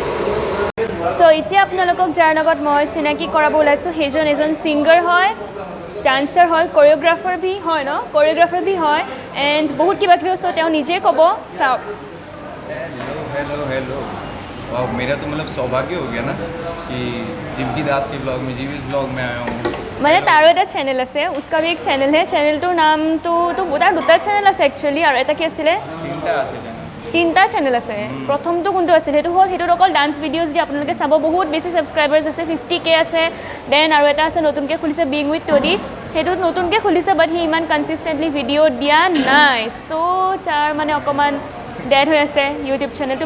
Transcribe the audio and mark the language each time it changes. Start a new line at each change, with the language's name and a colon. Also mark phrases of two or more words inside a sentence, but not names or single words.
Assamese: সো এতিয়া আপোনালোকক যাৰ লগত মই চিনাকি কৰাব ওলাইছোঁ সেইজন এজন ছিংগাৰ হয় ডান্সাৰ হয়, কোৰিঅ'গ্ৰাফাৰ ভি হয় ন, কোৰিঅ'গ্ৰাফাৰ ভি হয় এণ্ড বহুত কিবা কিবি আছে, তেওঁ নিজে ক'ব। চাওক।
Hindi: हेलो और मेरा तो मतलब सौभाग्य हो गया ना कि जिमकी दास के ब्लॉग में जीवीएस ब्लॉग में आया हूँ।
Assamese: মানে তাৰো এটা চেনেল আছে,
Hindi: उसका भी एक चैनल है,
Assamese: চেনেলটোৰ নামটো তাৰ দুটা চেনেল আছে একচুৱেলি, আৰু এটা কি আছিলে, তিনিটা চেনেল আছে। প্ৰথমটো কোনটো আছিল, সেইটো হ'ল সেইটোত অকল ডান্স ভিডিঅ'জ দি আপোনালোকে চাব, বহুত বেছি ছাবস্ক্ৰাইবাৰ্ছ আছে, 50K আছে। দেন আৰু এটা আছে নতুনকৈ খুলিছে বিং উইথ টডি, সেইটোত নতুনকৈ খুলিছে বাট সি ইমান কনচিষ্টেণ্টলি ভিডিঅ' দিয়া নাই, চ' তাৰ মানে অকণমান ডেড হৈ আছে ইউটিউব চেনেলটো।